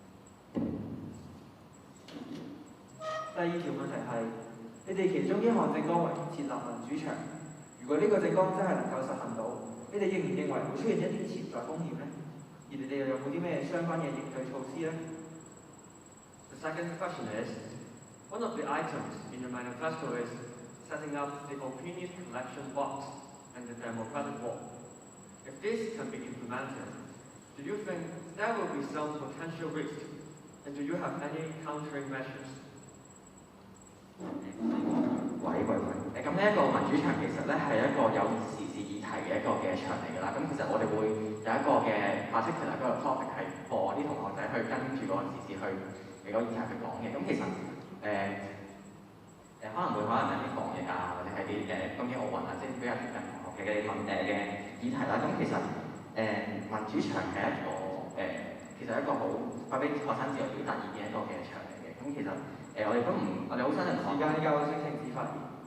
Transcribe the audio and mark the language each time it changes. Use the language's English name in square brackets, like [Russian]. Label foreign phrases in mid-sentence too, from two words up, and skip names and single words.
[Cantonese] 第二條問題係，你哋其中一項政綱為設立民主牆。如果呢個政綱真係能夠實行到，你哋認唔認為會出現一啲潛在風險呢？而你哋又有冇啲咩相關嘅應對措施呢？ [English] The second question is, one of the items in your manifesto is setting up the opinion collection box and the democratic wall. If this can be implemented, do you think there will be some potential risk, and do you have any countering measures? [Cantonese] 咁呢一個民主牆其實咧係一個有時事議題嘅一個嘅牆嚟㗎啦。咁其實我哋會有一個嘅 particular 嗰個 topic 係幫啲同學仔去跟住嗰個時事去嗰個議題去講嘅。咁其實可能有啲防疫啊，或者係啲東京奧運啊，即係比較貼近同學嘅嘅議題啦。咁其實民主牆係一個其實一個好發俾學生自由表達意見一個嘅牆嚟嘅。咁其實我哋都唔，我哋好新人時間夠，請停止發言。